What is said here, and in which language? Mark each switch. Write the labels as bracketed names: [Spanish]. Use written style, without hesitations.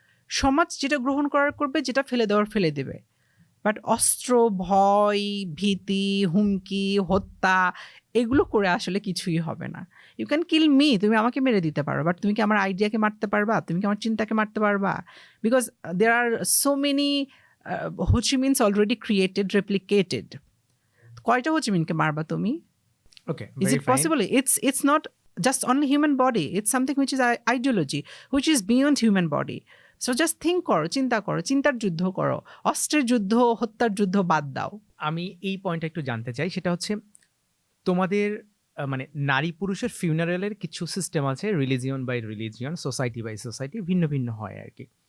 [Bangla] সমাজ যেটা গ্রহণ করার করবে, যেটা ফেলে দেওয়ার ফেলে দেবে। বাট অস্ত্র, ভয়, ভীতি, হুমকি, হত্যা, এগুলো করে আসলে কিছুই হবে না। [English] you can kill me, [Bangla] তুমি আমাকে মেরে দিতে পারো, বাট তুমি কি আমার আইডিয়াকে মারতে পারবা? তুমি কি আমার চিন্তাকে মারতে পারবা? [English] Because there are so many Ho Chi Minhs already created, replicated. [Bangla] কয়টা হোচিমিনকে মারবা তুমি? ওকে, [English] Is it possible? It's not just only human body. It's something which is ideology, which is beyond human body. So just think [Bangla] করো, চিন্তা করো, চিন্তার যুদ্ধ করো, অস্ত্রের যুদ্ধ, হত্যার যুদ্ধ বাদ দাও। আমি এই পয়েন্টটা একটু জানতে চাই, সেটা হচ্ছে তোমাদের মানে নারী পুরুষের ফিউনারেলের কিছু সিস্টেম আছে, religion by religion, society by society, ভিন্ন ভিন্ন হয় আর কি।